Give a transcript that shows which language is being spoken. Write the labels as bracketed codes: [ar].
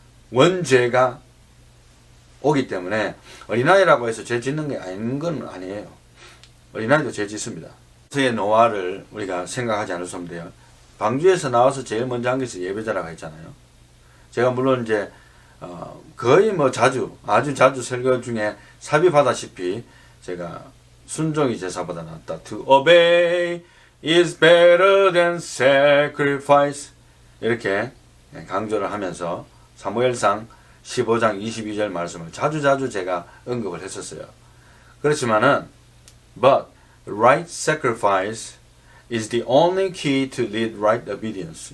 [ko] 원죄가 오기 때문에 어린아이라고 해서 죄 짓는 게 아닌 건 아니에요. 어린아이도 죄 짓습니다. 그의 노아를 우리가 생각하지 않을 수 없는데요. 방주에서 나와서 제일 먼저 한 것이 예배자라고 했잖아요. 제가 물론 이제 거의 뭐 아주 자주 설교 중에 삽입하다시피 제가 순종이 제사보다 낫다. [en] To obey is better than sacrifice. [ko] 이렇게 강조를 하면서 사무엘상 15장 22절 말씀을 자주 제가 언급을 했었어요. [en] 그렇지만은 but right sacrifice is the only key to lead right obedience.